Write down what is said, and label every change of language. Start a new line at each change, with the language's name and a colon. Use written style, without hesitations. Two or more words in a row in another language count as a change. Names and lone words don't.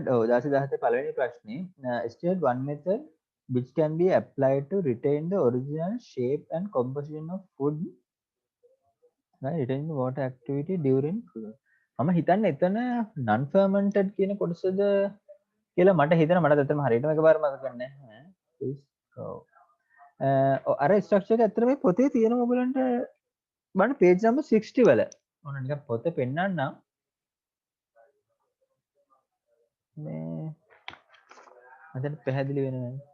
Sinhala: 16 17 පළවෙනි ප්‍රශ්නේ.
English: State one method which can be applied to retain the original shape and composition of food. Retain water activity during food.
Sinhala: මම හිතන්නේ එතන
English: non fermented
Sinhala: කියන කොටසද කියලා මට හිතෙනවා. මට ඇත්තටම හරියටම එකපාරම මතක නැහැ. අර ස්ට්‍රක්චර් එක ඇත්තට මේ පොතේ තියෙනවා ඔයගලන්ට බලන්න
English: page number
Sinhala: 60 වල. ඕන නිකන් පොත පෙන්නන්නම්. මේ අදට පැහැදිලි වෙනවා.